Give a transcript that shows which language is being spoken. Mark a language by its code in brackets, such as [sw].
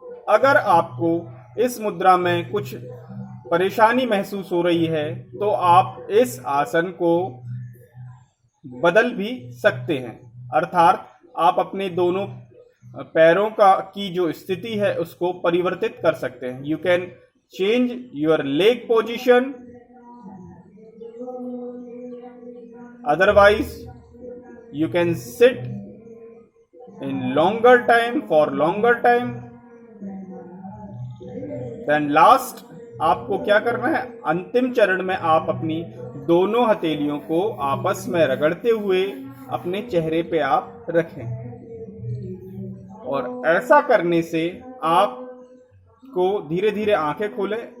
[hi] अगर आपको इस मुद्रा में कुछ परेशानी महसूस हो रही है तो आप इस आसन को बदल भी सकते हैं, अर्थात आप अपने दोनों पैरों की जो स्थिति है उसको परिवर्तित कर सकते हैं। [en] You can change your leg position, otherwise you can sit in longer time for longer time. then last [hi] आपको क्या करना है? अंतिम चरण में आप अपनी दोनों हथेलियों को आपस में रगड़ते हुए अपने चेहरे पे आप रखें और ऐसा करने से आप को धीरे धीरे आंखें खोलें।